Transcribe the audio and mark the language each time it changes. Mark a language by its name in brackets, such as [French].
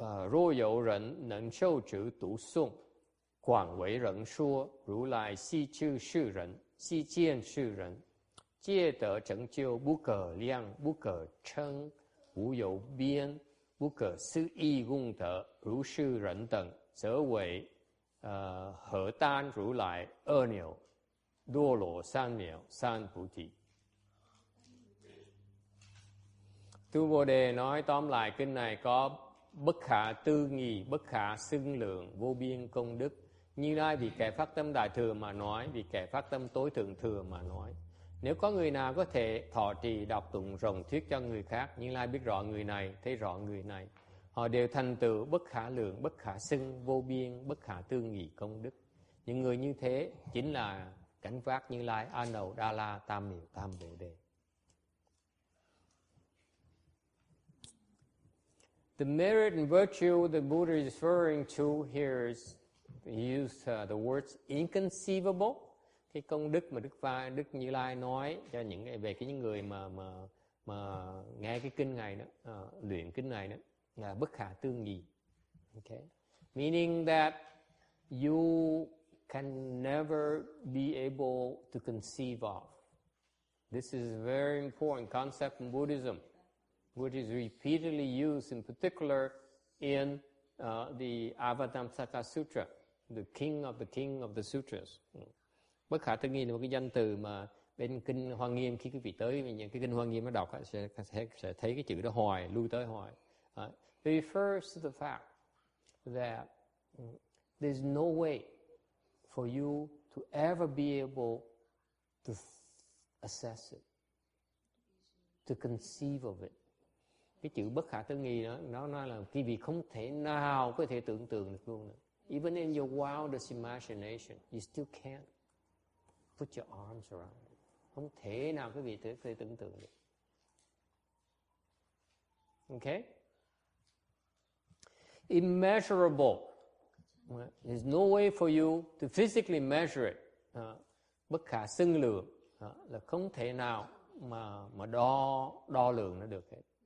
[Chinese] 若有人能受持读诵广为人说如来悉知世人悉见世人皆得成就不可量不可称无有边不可思议功德如是人等则为何丹如来二扭多罗三藐三菩提. [Vietnamese] Tu Bồ Đề nói tóm lại kinh này có bất khả tư nghị, bất khả xưng lượng, vô biên công đức. Như Lai vì kẻ phát tâm đại thừa mà nói, vì kẻ phát tâm tối thượng thừa mà nói. Nếu có người nào có thể thọ trì đọc tụng rộng thuyết cho người khác, Như Lai biết rõ người này, thấy rõ người này, họ đều thành tựu bất khả lượng, bất khả xưng, vô biên, bất khả tư nghị công đức. Những người như thế chính là cảnh giác Như Lai, A Nậu, Đa La, Tam Miệu, Tam Bồ Đề. [English] The merit and virtue the Buddha is referring to here is he used the words inconceivable. [Vietnamese] Cái công đức mà Đức Như Lai nói cho về những người mà nghe cái kinh này đó, luyện kinh này đó là bất khả tư nghị. [English] Okay, meaning that you can never be able to conceive of. This is a very important concept in Buddhism, which is repeatedly used in particular in the Avatamsaka Sutra, the king of the sutras. [Vietnamese] Bất khả tư nghị là một cái danh từ mà bên kinh Hoa Nghiêm, khi quý vị tới những cái kinh Hoa Nghiêm nó đọc sẽ thấy cái chữ đó hoài, lui tới hoài. [English] It refers to the fact that there's no way for you to ever be able to assess it, to conceive of it. [Vietnamese] Cái chữ bất khả tư nghị đó, nó nói là cái việc không thể nào có thể tưởng tượng được luôn. [English] Even in your wildest imagination, you still can't put your arms around it. [Vietnamese] Không thể nào cái việc có thể tưởng tượng được. [English] Okay? Immeasurable. There's no way for you to physically measure it. [Vietnamese] Bất khả xưng lượng là không thể nào mà đo lường nó được hết.